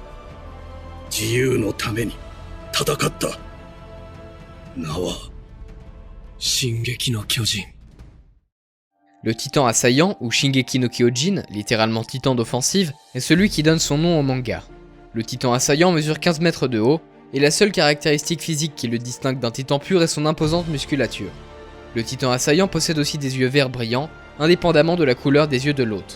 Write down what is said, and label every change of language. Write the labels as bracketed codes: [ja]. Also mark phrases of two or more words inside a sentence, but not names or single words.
[ja] 自由のために戦った。名は進撃の巨人。 [fr] Le titan assaillant, ou Shingeki no Kyojin, littéralement titan d'offensive, est celui qui donne son nom au manga. Le titan assaillant mesure 15 mètres de haut, et la seule caractéristique physique qui le distingue d'un titan pur est son imposante musculature. Le titan assaillant possède aussi des yeux verts brillants, indépendamment de la couleur des yeux de l'hôte.